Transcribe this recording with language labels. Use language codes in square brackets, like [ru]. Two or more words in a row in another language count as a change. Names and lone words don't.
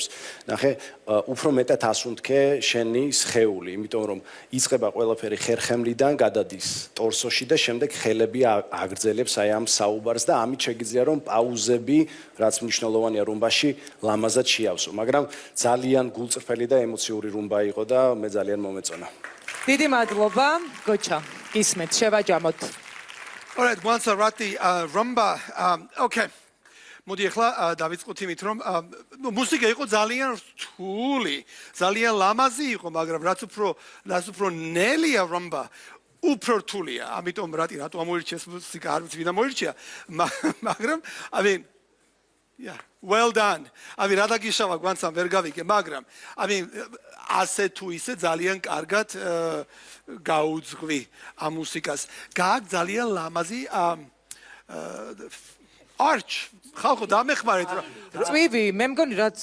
[ka] ნახე, უფრო მეტად ასუნთქე შენი სხეული, იმიტომ რომ იწყება ყველაფერი ხერხემლიდან, გადადის ტორსოში და შემდეგ ხელები აგრძელებს აი ამ საუბარს და ამით შეგიძლია რომ პაუზები, რაც მნიშვნელოვანია რუმბაში, ლამაზად შეავსო, მაგრამ ძალიან გულწრფელი და ემოციური რუმბა იყო და მე ძალიან მომეწონა. დიდი მადლობა, გოჩა. გისმენთ, შევაჯამოთ. [en] Alright, once already rumba okay. [ka] მოდი ახლა დავიწყოთ იმით რომ მუსიკა იყო ძალიან რთული, ძალიან ლამაზი იყო, მაგრამ რაც უფრო ნელია rumba უფრო რთულია. ამიტომ რატო ამოირჩიეს მუსიკა, არ ვიცი ვინ ამოირჩია, მაგრამ [en] I mean yeah, well done. I mean, [ka] რა დაგიშავა გვანცამ ვერ გავიგე, მაგრამ [en] I mean, [ka] ასე თუ ისე ძალიან კარგად გაუძღვი ამ მუსიკას. გააკ ძალიან ლამაზი arch. ხალხო დამეხმარეთ რა. წვივი, მე მგონი რაც